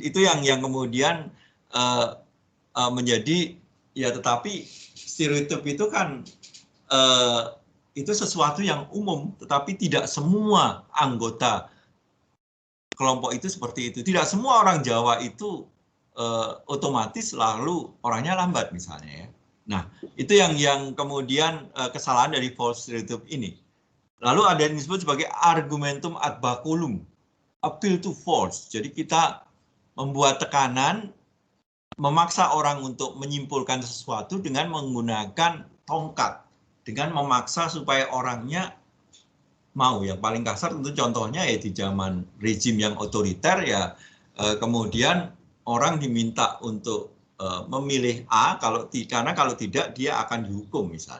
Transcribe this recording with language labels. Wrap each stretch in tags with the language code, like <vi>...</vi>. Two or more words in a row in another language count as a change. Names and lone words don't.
<id>Itu yang kemudian menjadi ya, tetapi stereotip itu kan itu sesuatu yang umum, tetapi tidak semua anggota kelompok itu seperti itu. Tidak semua orang Jawa itu otomatis lalu orangnya lambat misalnya ya. Nah, itu yang kemudian kesalahan dari</id> <en>false stereotype</en> <id>ini. Lalu ada yang disebut sebagai</id> <la>argumentum ad baculum,</la> <en>appeal to force.</en> <id>Jadi kita membuat tekanan, memaksa orang untuk menyimpulkan sesuatu dengan menggunakan tongkat, dengan memaksa supaya orangnya mau. Yang paling kasar tentu contohnya ya di zaman rezim yang otoriter ya, kemudian orang diminta untuk memilih A, karena kalau tidak dia akan dihukum misalnya.</id>